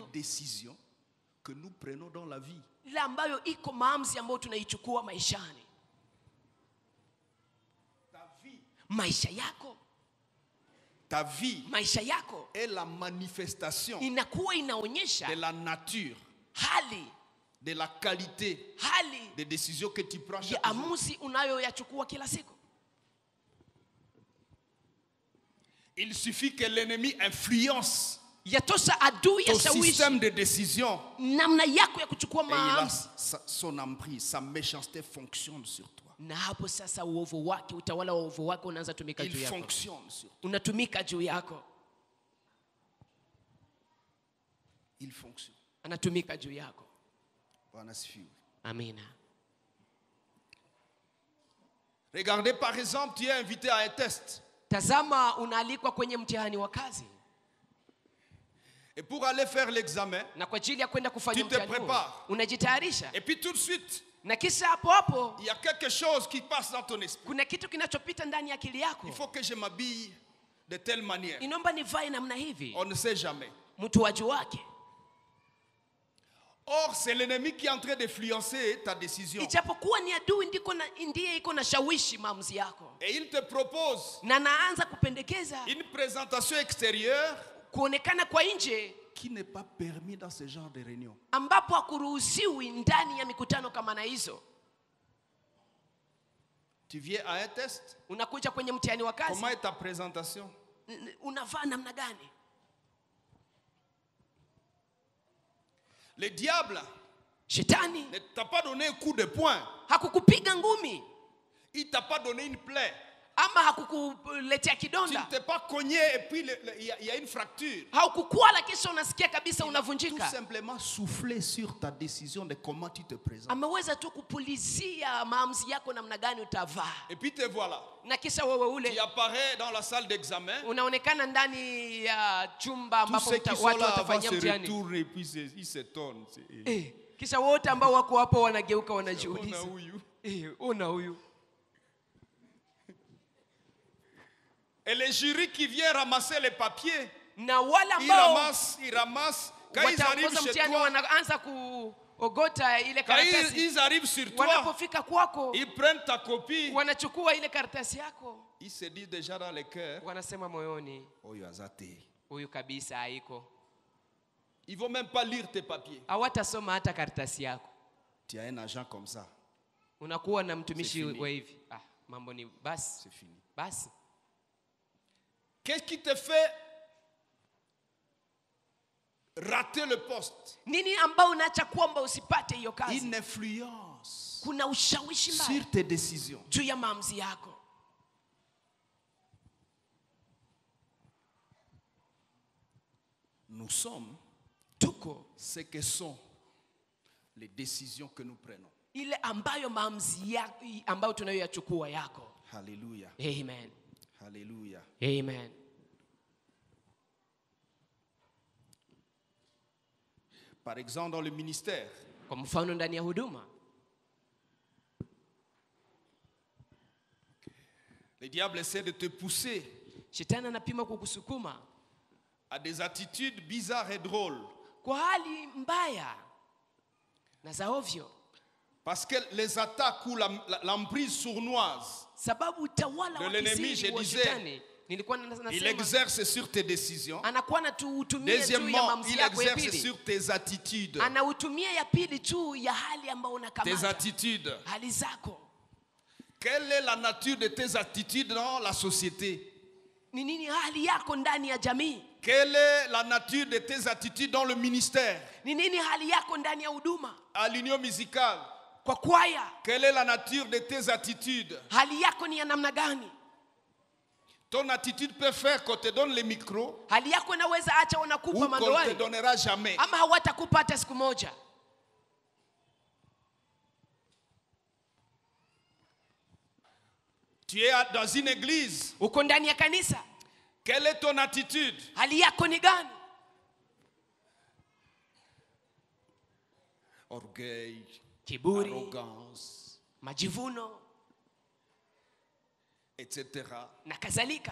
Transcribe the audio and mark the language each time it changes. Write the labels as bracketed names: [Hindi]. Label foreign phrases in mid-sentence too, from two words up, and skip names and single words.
[French] décisions que nous prenons dans la vie. [Swahili] ile ambayo iko maamuzi ambayo tunaichukua maishani. [French] Ta vie, [Swahili] Maisha yako, [French] ta vie [Swahili] maisha yako [French] est la manifestation [Swahili] inakuwa inaonyesha [French] de la nature, [Swahili] hali [French] de la qualité des décisions que tu prends [Swahili] ya [French] chaque jour. [Swahili] amuzi unayoyachukua kila siku. [French] Il suffit que l'ennemi influence [Swahili] Yatosha adui [French] ton [Swahili] yashawishi [French] système de décision [Swahili] namna yako ya kuchukua [French] et il a [Swahili] maamuzi, [French] son emprise, sa méchanceté fonctionne sur toi. [Swahili] na hapo sasa uovu wake, utawala wa uovu wake unaanza tumika [French] Il [Swahili] juu yako, [French] fonctionne sur toi. [Swahili] unatumika juu yako, [French] Il fonctionne. [Swahili] anatumika juu yako. Bwana asifiwe. Amina. [French] Regardez par exemple, tu es invité à un test. [Swahili] Tazama, unaalikwa kwenye mtihani wa kazi, [French] Et pour aller faire l'examen, [Swahili] na kwa ajili ya kwenda kufanya [French] Tu te [Swahili] mtihani huo, [French] prépares. [Swahili] unajitayarisha, [French] et puis tout de suite, [Swahili] na kisha hapo hapo [French] il y a quelque chose qui passe dans ton esprit. [Swahili] kuna kitu kinachopita ndani ya akili yako. [French] Il faut que je m'habille de telle manière. [Swahili] Inaomba nivae namna hivi, [French] On ne sait jamais. [Swahili] mtu waju wake. [French] Or, c'est l'ennemi qui est en train d'influencer ta décision. [Swahili] Ijapokuwa ni adui ndiye iko na shawishi maamuzi yako, [French] Et il te propose [Swahili] na naanza kupendekeza [French] une présentation extérieure [Swahili] kuonekana kwa nje [French] qui n'est pas permis dans ce genre de réunion. [Swahili] ambapo hakuruhusiwi ndani ya mikutano kama na hizo. [French] Tu viens à un test. [Swahili] Unakuja kwenye mtihani wa kazi, [French] Comment est ta présentation? [Swahili] unavaa namna gani? [French] Le diable [Swahili] Shetani [French] ne t'a pas donné un coup de poing. [Swahili] hakukupiga ngumi [French] Il t'a pas donné une plaie. [Swahili] ama hakukuletea [French] Tu ne [Swahili] kidonda, [French] t'es pas cogné et puis il y a une fracture. [Swahili] haukukwala kisha unasikia kabisa [French] Tout [Swahili] unavunjika. [French] simplement souffler sur ta décision de comment tu te présentes. [Swahili] Ameweza tu kupulizia maamuzi yako namna gani utavaa, [French] Et puis te voilà. [Swahili] na kisha wewe [French] Tu [Swahili] ule [French] apparais dans la salle d'examen. [Swahili] unaonekana ndani ya chumba [French] Tous [Swahili] ambapo [French] ceux qui sont [Swahili] watu [French] là avant [Swahili] watafanyia [French] se [Swahili] mtihani. [French] retournent et puis ils s'étonnent. [Swahili] Kisha wote ambao wako hapo wanageuka, [French] On a [Swahili] wanajiuliza, [French] ouïe. [Swahili] ona huyu. [French] Et les jurys qui viennent ramasser les papiers, [Swahili] Na wale [French] ils [Swahili] ambao [French] ramassent. Quand ils arrivent [Swahili] wataongoza [French] chez [Swahili] mtihani [French] toi, [Swahili] wanaanza kuogota ile [French] quand [Swahili] karatasi. [French] ils arrivent sur toi, [Swahili] Wanapofika kwako, [French] ils prennent ta copie. [Swahili] wanachukua ile karatasi yako, [French] Ils se disent déjà dans le cœur, [Swahili] wanasema moyoni, oh, yazate. huyu kabisa haiko. [French] Ils ne vont même pas lire tes papiers. [Swahili] Hawatasoma hata karatasi yako. [French] Tu as un agent comme ça, [Swahili] Unakuwa na mtumishi [French] C'est fini. [Swahili] wa hivi, mambo ni basi [French] c'est fini. [Swahili] basi. [French] Qu'est-ce qui te fait rater le poste? [Swahili] Nini ambao unaacha kwamba usipate hiyo kazi? [French] Une influence [Swahili] Kuna ushawishi mbaya [French] sur tes décisions. [Swahili] juu ya maamuzi yako. [French] Nous sommes [Swahili] Tuko [French] ce que sont les décisions que nous prenons. [Swahili] ile ambayo maamuzi yako ambayo tunayoyachukua yako. [French] Alléluia. [Swahili] Amen. [French] Alléluia. [Swahili] Amen. [French] Par exemple, dans le ministère, [Swahili] Kwa mfano ndani ya huduma, [French] le diable essaie de te pousser [Swahili] shetani anapima kukusukuma [French] à des attitudes bizarres et drôles. [Swahili] kwa hali mbaya na za ovyo, [French] Parce que les attaques ou l'emprise sournoise, [Swahili] sababu utawala [French] de [Swahili] wa [French] l'ennemi, [Swahili] kisiri [French] je [Swahili] wa [French] disais, [Swahili] shetani, nilikuwa [French] il [Swahili] nasema, [French] exerce sur tes décisions. [Swahili] anakuwa anatutumia juu ya [French] Deuxièmement, [Swahili] maamuzi [French] il [Swahili] yako ya [French] exerce [Swahili] pili. [French] sur tes attitudes. [Swahili] Anautumia ya pili tu ya hali ambayo [French] Tes [Swahili] unakamata, [French] attitudes. [Swahili] hali zako. [French] Quelle est la nature de tes attitudes dans la société? [Swahili] Ni nini hali yako ndani ya jamii? [French] Quelle est la nature de tes attitudes dans le ministère? [Swahili] Ni nini hali yako ndani ya huduma? [French] À l'union musicale, [Swahili] Kwa kwaya, [French] quelle est la nature de tes attitudes? [Swahili] hali yako ni ya namna gani? [French] Ton attitude peut faire qu'on te donne le micro [Swahili] Hali yako inaweza acha [French] ou [Swahili] wanakupa [French] qu'on ne te [Swahili] mandoani [French] donnera jamais. [Swahili] ama hawatakupa hata siku moja. [French] Tu es dans une église. [Swahili] Uko ndani ya kanisa, [French] Quelle est ton attitude? [Swahili] hali yako ni gani? [French] Orgueil, [Swahili] Kiburi, [French] arrogance, [Swahili] majivuno [French] etc. [Swahili] na kadhalika.